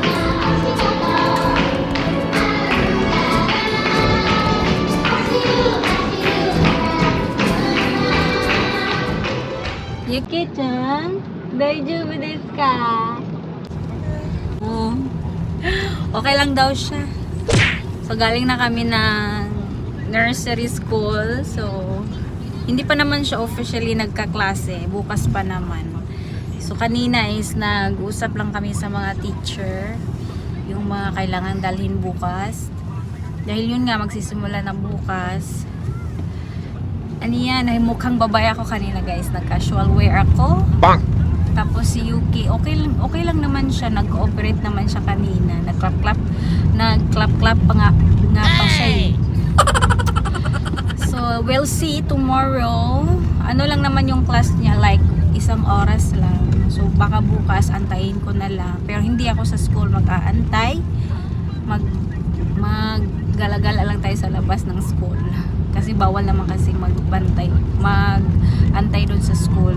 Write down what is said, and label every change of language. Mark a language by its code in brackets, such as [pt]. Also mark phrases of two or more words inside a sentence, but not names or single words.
[ja] Yuki-chan, 大丈夫ですか? [tl] Oh. Okay lang daw siya. So galing na kami ng [en] nursery school. [tl] So hindi pa naman siya officially nagkaklase. Bukas pa naman. So kanina is nag-usap lang kami sa mga teacher. Yung mga kailangan dalhin bukas. Dahil yun nga magsisimula na bukas. Ano yan? Ay mukhang babae ako kanina guys. Nag- [en] casual wear [tl] ako. Bang! Tapos si Yuki, okay lang naman siya. Nag-cooperate naman siya kanina. Nag-clap-clap pa nga pa siya eh. [en] So, we'll see tomorrow. [tl] Ano lang naman yung class niya, like 1 oras lang. So, baka bukas antayin ko na lang. Pero hindi ako sa school mag-aantay. Mag-gala-gala lang tayo sa labas ng school. Kasi bawal naman kasi mag-antay doon sa school.